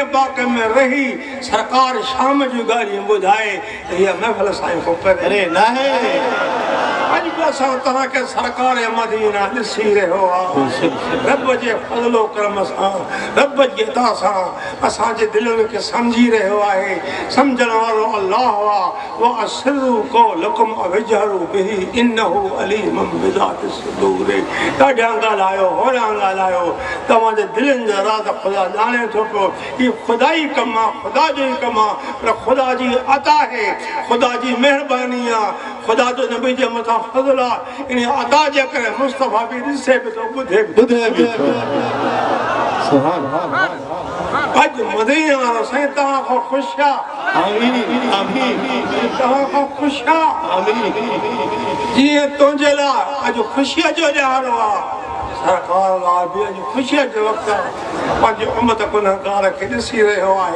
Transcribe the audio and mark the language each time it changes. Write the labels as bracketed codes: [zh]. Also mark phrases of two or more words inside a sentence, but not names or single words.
[sd] पाक में रही सरकार शाम जूं ॻाल्हियूं ॿुधाए हीअ महफ़िल साईं खां परे न आहे अॼु बि असां तव्हां खे सरकार मदीना ॾिसी रहियो आहे रब जे फज़लो करम सां रब जी अता सां असांजे दिलनि खे सम्झी रहियो आहे सम्झण वारो अल्लाह आहे [ar] وأسروا قولكم أو اجهروا به إنه عليم بذات الصدور [sd] ॾाढा ॻाल्हायो होड़ा ॻाल्हायो तव्हांजे दिलनि जा राज़ ख़ुदा ॼाणे थो पियो हीउ ख़ुदा ई कमु आहे ख़ुदा जो ई कमु आहे पर ख़ुदा जी अता आहे ख़ुदा जी महिरबानी आहे ख़ुदा जो नबी जे मथां फज़ल आहे इन अता जे करे मुस्तफ़ा बि ॾिसे बि थो ॿुधे बि [ar] سبحان الله [sd] अॼु मदीने वारो साईं तव्हां खां ख़ुशि आहे आमीन आमीन तव्हां खां ख़ुशि आहे आमीन जीअं तुंहिंजे लाइ अॼु ख़ुशीअ जो ॾियारो आहे सरकार लाइ बि अॼु ख़ुशीअ जे वक़्तु पंहिंजी उमत गुनहगार खे ॾिसी रहियो आहे।